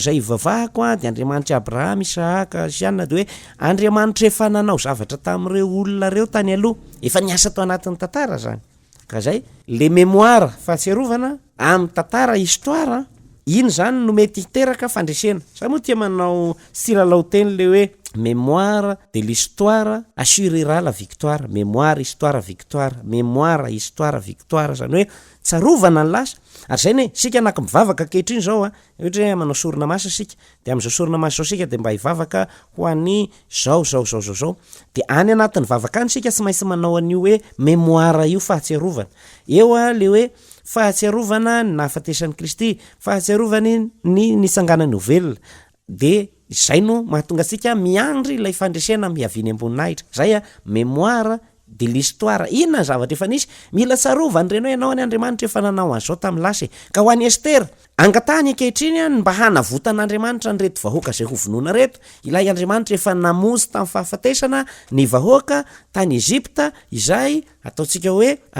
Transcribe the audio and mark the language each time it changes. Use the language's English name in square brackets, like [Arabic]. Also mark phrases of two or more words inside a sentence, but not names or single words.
[Malagasy] zay ivavahako de Andriamanitra Abrahama Isaka Siana de hoe Andriamanitra efa nanao zavatra tamin'ireo olona reo tany aloha efa niasa tao anatin'ny tantara zany ka zay [French] le mémoire [Malagasy] fahatsiarovana amin'ny tantara histoire iny zany no mety hiteraka fandresena sa moa tia manao silalao teny le hoe [French] mémoire de l'histoire assurera la victoire mémoire histoire victoire mémoire histoire victoire [Malagasy] zany hoe tsarovana ny lasa ary zay ne sika anaky mivavaka kehitriny zao ohatra hoe manao sorona maso sika de am'izao sorona maso zao sika de mba hivavaka ho an'ny zao de any anatin'ny vavaka any sika sy maintsy manao an'io hoe mémoire io fahatsiarovana eo le hoe fahatsiarovana ny nahafatesan'ny Kristy fahatsiarovany ny nitsanganany ovelona de zay no mahatonga atsika miandry ilay fandresena miaviny amboninahitra zay [French] mémoire de l'histoire [Malagasy] inona zavatra efa nisy mila tsarovany reno ianao any Andriamanitra efa nanao an'izao tamin'ny lasa ka ho an'ny Estera angatahany ankehitriny mba hanavotan'Andriamanitra ny reto vahoaka zay ho vonoana reto ilay Andriamanitra efa namonjy tamin'ny fahafatesana ny vahoaka tany Ezipta izay ataontsika hoe